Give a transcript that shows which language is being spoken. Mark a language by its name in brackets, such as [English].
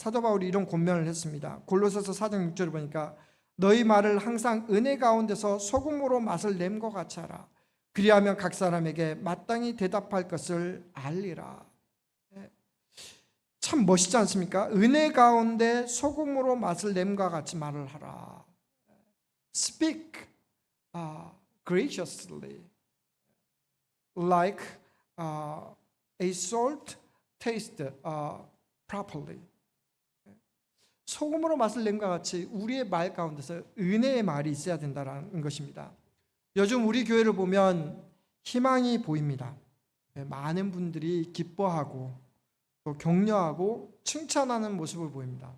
[Korean] 사도 바울이 이런 권면을 했습니다. 골로새서 4장 6절을 보니까 너희 말을 항상 은혜 가운데서 소금으로 맛을 냄과 같이 하라. 그리하면 각 사람에게 마땅히 대답할 것을 알리라. 참 멋있지 않습니까? 은혜 가운데 소금으로 맛을 냄과 같이 말을 하라. [English] Speak graciously, like a salt taste properly. [Korean] 소금으로 맛을 낸과 같이 우리의 말 가운데서 은혜의 말이 있어야 된다는 것입니다. 요즘 우리 교회를 보면 희망이 보입니다. 많은 분들이 기뻐하고 또 격려하고 칭찬하는 모습을 보입니다.